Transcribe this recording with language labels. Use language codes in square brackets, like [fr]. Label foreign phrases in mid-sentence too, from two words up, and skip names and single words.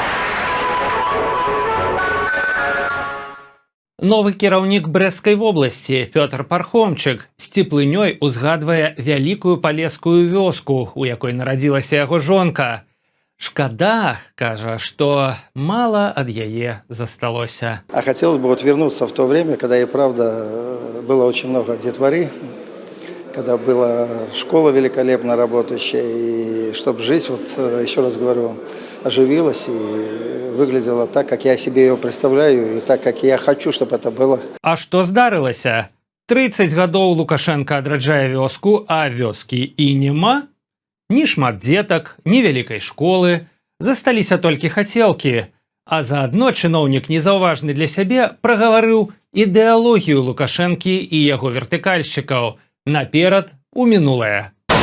[be] Новы кіраўнік Брэсцкай вобласці Пётр Пархомчык з цеплынёй узгадвае вялікую палескую вёску, у якой нарадзілася яго жонка. Шкада, кажа, што мала ад яе засталося. [ru] А хотелось бы вот вернуться в то время, когда и правда было очень много детворы, когда была школа великолепно работающая, и чтобы жизнь, вот еще раз говорю, оживилась и выглядела так, как я себе ее представляю, и так, как я хочу, чтобы это было. [be] А што здарылася? 30 гадоў Лукашенко адраджае вёску, а вёскі і няма? Ні шмат дзетак, ні вялікай школы, засталіся толькі хацелкі, а заадно чыноўнік незаўважны для сябе прагаварыў ідэалогію Лукашэнкі і яго вертыкальшчыкаў наперад у мінулае.